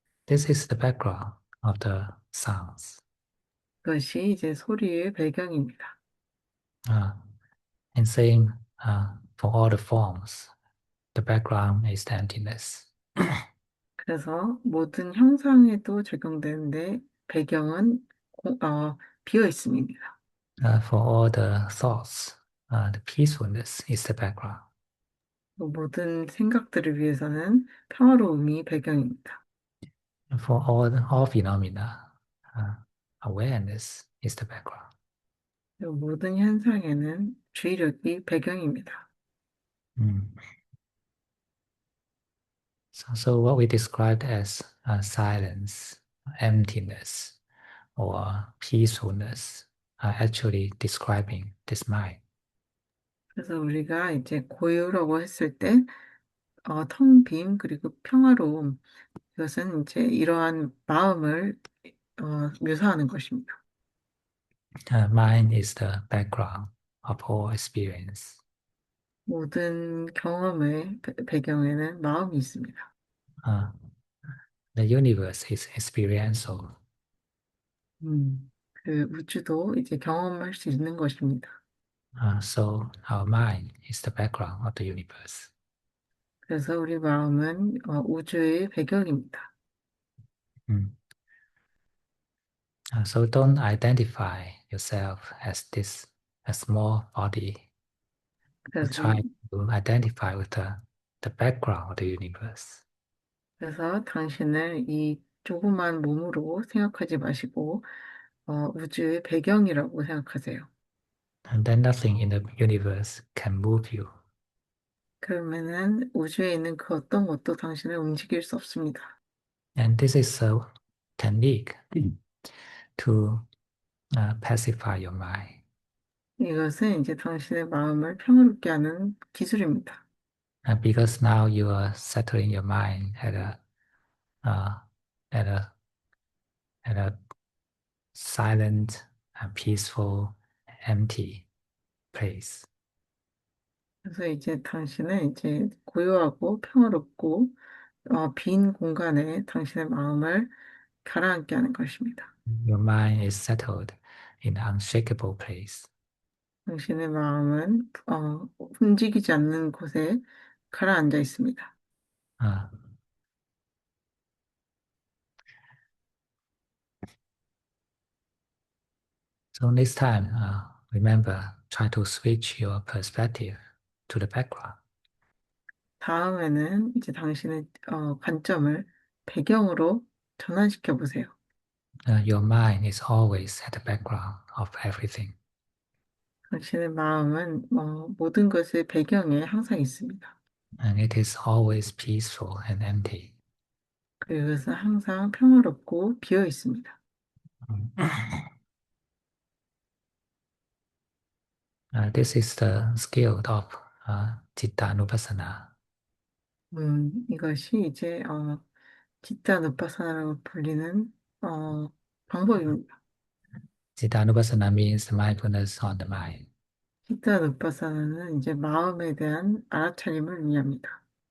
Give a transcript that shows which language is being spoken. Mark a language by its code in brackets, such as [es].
[en] This is the background of the sounds. [ko] 그것이 이제 소리의 배경입니다. [en] Uh, and same for all the forms, the background is the emptiness. [ko] 그래서 모든 형상에도 적용되는데 배경은 비어 있음입니다. [en] For all the thoughts, the peacefulness is the background. [ko] 또 모든 생각들을 위해서는 평화로움이 배경입니다. [en] For all phenomena, uh, awareness is the background. [ko] 또 모든 현상에는 주의력이 배경입니다. Mm. [en] So what we described as silence, emptiness, or peacefulness are actually describing this mind. [ko] 그래서 우리가 이제 고요라고 했을 때, 텅 빔, 그리고 평화로움, 이것은 이제 이러한 마음을 묘사하는 것입니다. [en] Mind is the background of all experience. [ko] 모든 경험의 배경에는 마음이 있습니다. [en] Uh, the universe is experiential. [ko] 그 우주도 이제 경험할 수 있는 것입니다. [en] So our mind is the background of the universe. [ko] 그래서 우리 마음은 우주의 배경입니다. Mm. [en] So don't identify yourself as this a small body, but [ko] 그래서, [en] try to identify with the background of the universe. [ko] 그래서 당신을 이 조그만 몸으로 생각하지 마시고 우주의 배경이라고 생각하세요. [en] And then nothing in the universe can move you. [ko] 그러면은 우주에 있는 그 어떤 것도 당신을 움직일 수 없습니다. [en] And this is a technique to pacify your mind. [ko] 이것은 이제 당신의 마음을 평화롭게 하는 기술입니다. [en] Because now you are settling your mind uh, at a at a silent and peaceful, empty place. [ko] 그래서 이제 당신은 이제 고요하고 평화롭고 빈 공간에 당신의 마음을 가라앉게 하는 것입니다. [en] Your mind is settled in an unshakable place. [ko] 당신의 마음은 움직이지 않는 곳에 가라앉아 있습니다. [en] Uh, so next time, remember, try to switch your perspective to the background. [ko] 다음에는 이제 당신의 관점을 배경으로 전환시켜 보세요. [en] Your mind is always at the background of everything. [ko] 당신의 마음은 모든 것의 배경에 항상 있습니다. [en] And it is always peaceful and empty. [ko] 그것은 항상 평화롭고 비어 있습니다. [en] This is the skill of Citta-nupassana. [ko] 이것이 이제 지타 누파사나라고 불리는 방법입니다. [en] Citta-nupassana means mindfulness on the mind. [ko] 지타 누파사나는 이제 마음에 대한 알아차림을 의미합니다.